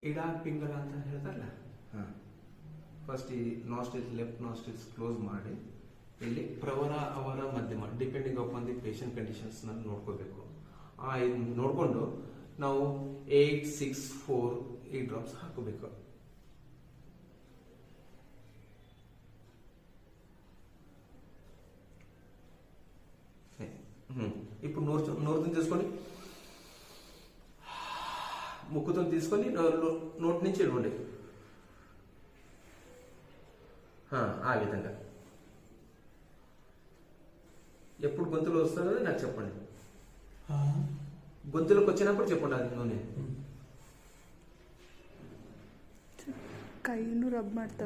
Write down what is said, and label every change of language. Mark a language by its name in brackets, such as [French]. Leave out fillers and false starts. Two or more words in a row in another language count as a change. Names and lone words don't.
[Kannada] ಇಡ ಪಿಂಗಲ ಅಂತ ಹೇಳ್ತಾರಲ್ಲ. ಫಸ್ಟ್ ಈ ನಾಸ್ಟ್ರಿಲ್ಸ್, [English] left nostrils close [Kannada] ಮಾಡಿ ಇಲ್ಲಿ ಪ್ರವರ ಅವರ ಮಧ್ಯಮ [English] depending upon the patient conditions [Kannada] ನೋಡ್ಕೋಬೇಕು. ನೋಡ್ಕೊಂಡು ನಾವು 8-6-4 ಈ ಡ್ರಾಪ್ಸ್ ಹಾಕೋಬೇಕು. [Telugu] ఇప్పుడు నోరుతో తీసుకొని ముక్కుతో తీసుకొని నోటి నుంచి ఇవ్వండి. ఆ విధంగా ఎప్పుడు గొంతులో వస్తుందో నాకు చెప్పండి. గొంతులోకి వచ్చినప్పుడు చెప్పండి. అది నూనె [Kannada] ಕೈನು ರಬ್ ಮಾಡ್ತಾರೆ.